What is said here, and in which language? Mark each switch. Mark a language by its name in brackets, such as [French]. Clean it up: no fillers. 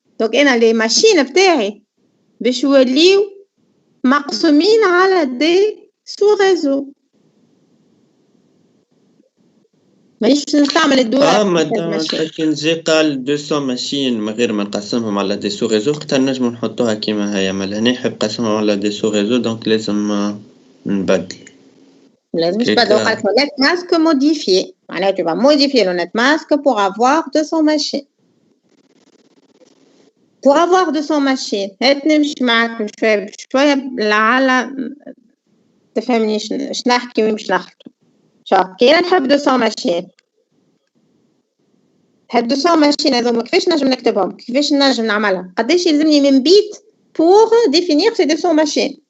[Arabic] دونك انا لي ماشين بتاعي باش يوليو مقسومين على دي سو ريزو. مانيش نستعمل الدول. مادام كي نجي قال 200 ماشين من غير ما نقسمهم على دي سو ريزو حتى نجمو نحطوها كيما هي. مال هنا يحب قسمهم على دي سو ريزو دونك لازم نبدل. لازم تبدل قالك نت ماسك موديفيي معناها [French] tu vas modifier le net masque pour avoir 200 machines. Pour avoir 200 machines [Arabic] هات نمشي معاك شوية لعل تفهمني اش نحكي ومش نخلطو. شوف كي انا نحب 200 ماشين هاد 200 ماشين هذوما كيفاش نجم نكتبهم كيفاش نجم نعملها قداش يلزمني من بيت [French] pour définir ces 200 machines.